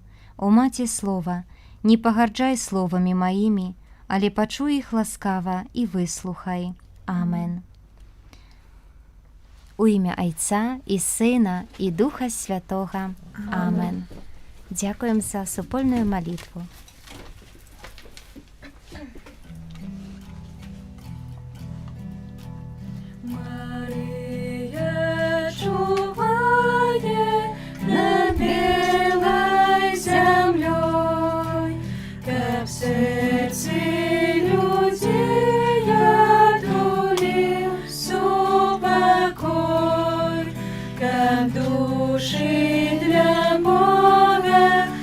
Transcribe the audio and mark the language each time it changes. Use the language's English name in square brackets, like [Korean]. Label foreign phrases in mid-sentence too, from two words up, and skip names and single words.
[Belarusian] О маці слова, не пагарджай словамі маімі, але пачуй іх ласкава і выслухай. Амен. У імя Айца і Сына і Духа Святога. Амен. Дзякуем за супольную малітву. [Russian] Мария чуває над белой землей, как в сердце людей отулил супокой, как души для Бога